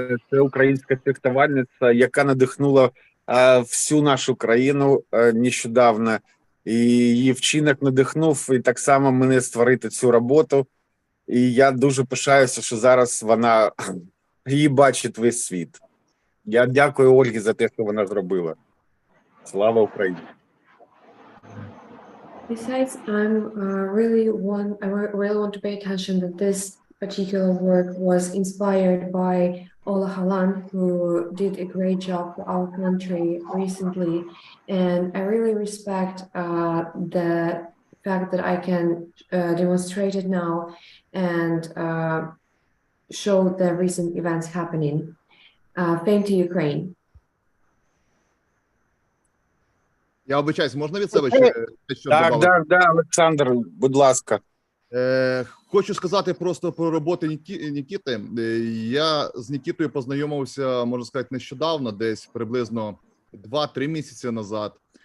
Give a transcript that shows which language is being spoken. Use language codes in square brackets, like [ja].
[uk] Це українська фехтувальниця, яка надихнула всю нашу країну нещодавно. І її вчинок надихнув і так само мене створити цю роботу. І я дуже пишаюся, що зараз вона її бачить весь світ. Я дякую Ольгі за те, що вона зробила. Слава Україні! [en] Besides, I really want to pay attention that this particular work was inspired by Ola Halan, who did a great job for our country recently, and I really respect the fact that I can demonstrate it now and show the recent events happening. Fame to Ukraine. [uk] Я обичаюсь, можна від себе ще що додати? Так, Олександр, будь ласка. Хочу сказати просто про роботи Нікіти. Я з Нікітою познайомився, можна сказати, нещодавно, десь приблизно 2-3 місяці назад.